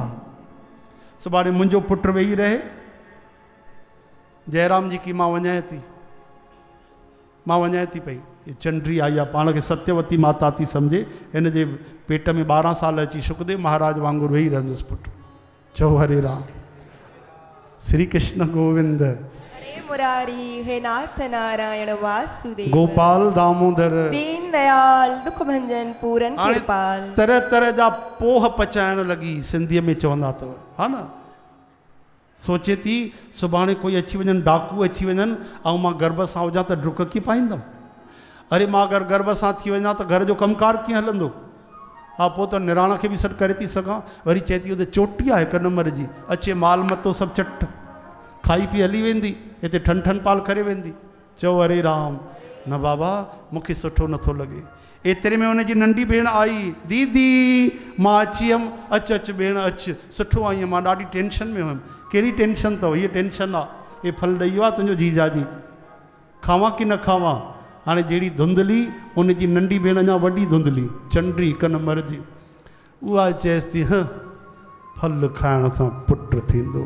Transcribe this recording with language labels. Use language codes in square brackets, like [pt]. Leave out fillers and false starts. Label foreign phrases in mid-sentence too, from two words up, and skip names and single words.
[sd] सुभाणे मुंहिंजो पुटु वेही रहे। जयराम जी की मां वञाए थी पई, चंड्री आई आहे, पाण खे सत्यवती माता थी सम्झे, हिन जे पेट में 12 साल अची शुकदेव महाराज वांगुरु वेही रहंदुसि पुटु। चओ हरे राम, श्री कृष्ण गोविंद, हरे मुरारी, हे नाथ नारायण वासुदेव, गोपाल दामोदर, दीन दयाल, दुख भंजन, पूरन कृपाल। तरह तरह जा पोह पचाइण लॻी, सिंधीअ में चवंदा अथव, हा न। सोचे थी सुभाणे कोई अची वञनि, डाकू अची वञनि ऐं मां गर्भ सां हुजां त डुक कीअं पाईंदमि। अरे मां अगरि गर्भ सां थी वञा त घर जो कमकार कीअं हलंदो। हा पोइ त निराण खे बि सॾु करे थी सघां। वरी चए थी हुते चोटी आहे 1 नंबर जी, अचे माल मतो सभु चट खाई पी हली वेंदी, हिते ठन ठन पाल करे वेंदी। चओ हरे राम, न बाबा मूंखे सुठो नथो लॻे। एतिरे में हुनजी नंढी भेण आई, दीदी मां अची हुयमि। अच अच भेण अच, सुठो आई आहियां, मां ॾाढी टेंशन में हुयमि। कहिड़ी टेंशन अथव? हीअ टेंशन आहे, हे फल ॾेई वियो आहे तुंहिंजो जीजाजी, खावां कि न खावां। हाणे जहिड़ी धुंधली, उनजी नंढी भेण अञा वॾी धुंधली, चंड्री 1 नंबर जी, उहा चएसि थी फल खाइण सां पुटु थींदो।